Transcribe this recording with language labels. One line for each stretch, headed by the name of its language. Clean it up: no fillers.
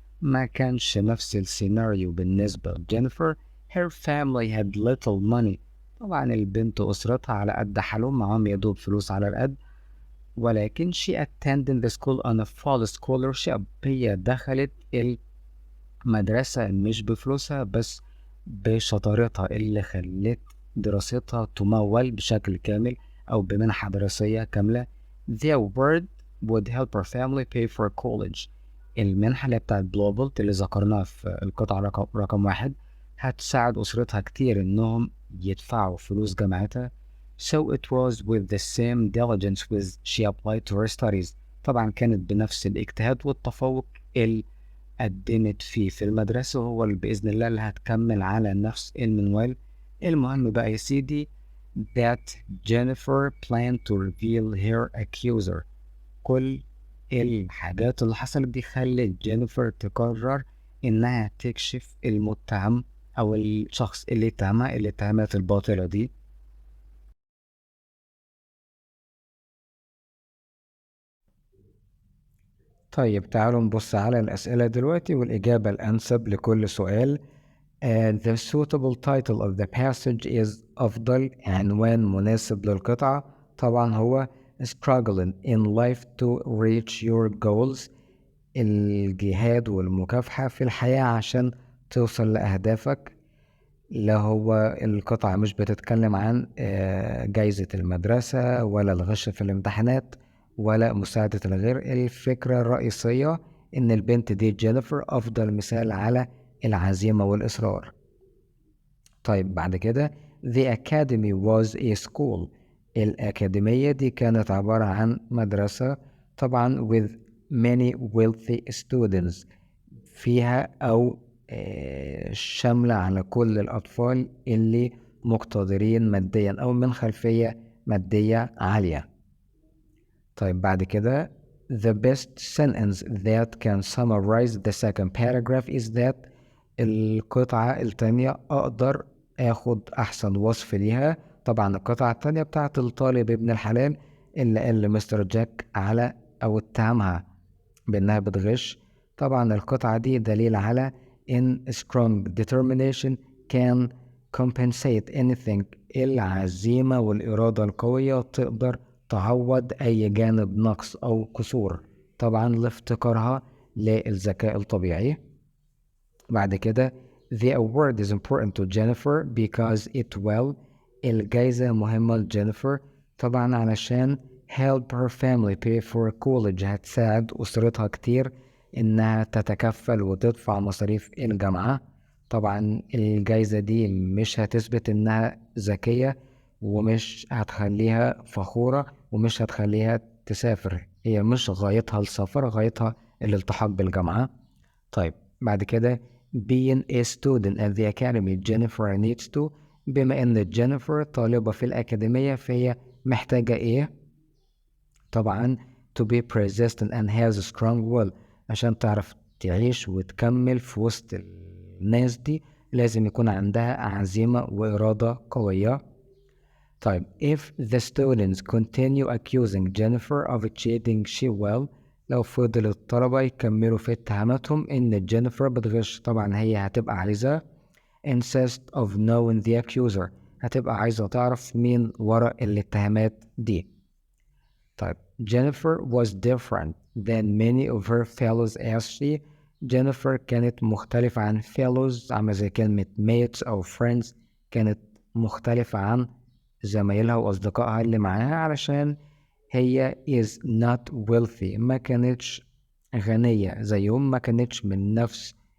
Arabic: ما كانش نفس السيناريو بالنسبة لجينيفر.
English: Her family had little money.
Arabic: طبعا البنت أسرتها على قد حالهم، معاهم يدوب فلوس على القد. ولكن
English: she attended the school on a full scholarship.
Arabic: هي دخلت المدرسة مش بفلوسها بس بشطارتها اللي خلت دراستها تمول بشكل كامل أو بمنحة دراسية كاملة.
English: The award would help her family pay for college.
Arabic: المنحة اللي بتاعت جلوبال اللي ذكرناها في القطعة رقم 1 هتساعد أسرتها كتير إنهم يدفعوا فلوس جامعتها.
English: So it was with the same diligence with she applied to her studies.
Arabic: طبعا كانت بنفس الاجتهاد والتفوق اللي قدمت فيه في المدرسة، هو اللي بإذن الله اللي هتكمل على نفس المنوال. المهم بقى يا سيدي
English: that Jennifer planned to reveal her accuser.
Arabic: كل الحاجات اللي حصلت دي خلت جينيفر تقرر إنها تكشف المتهم أو الشخص اللي اتهمها الاتهامات الباطلة دي. طيب تعالوا نبص على الأسئلة دلوقتي والإجابة الأنسب لكل سؤال.
English: The suitable title of the passage is
Arabic: أفضل عنوان مناسب للقطعة طبعا هو
English: Struggling in life to reach your goals.
Arabic: الجهاد والمكافحة في الحياة عشان توصل لأهدافك. لا هو القطعة مش بتتكلم عن جايزة المدرسة ولا الغش في الامتحانات ولا مساعدة الغير. الفكرة الرئيسية إن البنت دي جينيفر أفضل مثال على العزيمة والإصرار. طيب بعد كده
English: The Academy was a school.
Arabic: الأكاديمية دي كانت عبارة عن مدرسة طبعا
English: with many wealthy students،
Arabic: فيها أو شاملة على كل الأطفال اللي مقتدرين ماديا أو من خلفية مادية عالية. طيب بعد كده
English: The best sentence that can summarize the second paragraph is that.
Arabic: القطعة التانية أقدر آخد أحسن وصف ليها. طبعا القطعة التانية بتاعت الطالب ابن الحلال اللي قال لمستر جاك على أو اتهمها بأنها بتغش. طبعا القطعة دي دليل على
English: in strong determination can compensate anything.
Arabic: العزيمة والإرادة القوية تقدر تعوض أي جانب نقص أو قصور، طبعا لافتقارها للذكاء الطبيعي. بعد كده
English: The award is important to Jennifer because it will.
Arabic: الجايزة مهمة لجينيفر طبعا علشان
English: help her family pay for college،
Arabic: هتساعد أسرتها كتير إنها تتكفل وتدفع مصاريف الجامعة. طبعا الجايزة دي مش هتثبت إنها ذكية ومش هتخليها فخورة ومش هتخليها تسافر، هي مش غايتها السفر، غايتها الالتحاق بالجامعة. طيب بعد كده
English: being a student at the academy Jennifer needs to.
Arabic: بما ان جينيفر طالبة في الأكاديمية فهي محتاجة ايه؟ طبعا
English: to be persistent and has a strong will.
Arabic: عشان تعرف تعيش وتكمل في وسط الناس دي لازم يكون عندها عزيمة وإرادة قوية. طيب
English: if the students continue accusing Jennifer of cheating she will.
Arabic: لو فضل الطلبة يكملوا في اتهاماتهم إن جينيفر بتغش طبعا هي هتبقى عايزة
English: insist of knowing the accuser،
Arabic: هتبقى عايزة تعرف مين وراء الاتهامات دي. طيب
English: Jennifer was different than many of her fellows as she.
Arabic: جينيفر كانت مختلفة عن fellows عاملة زي كلمة mates أو friends، كانت مختلفة عن زمايلها وأصدقائها اللي معاها علشان هي
English: is not wealthy،
Arabic: ما كانتش غنية زيهم، ما كانتش من نفس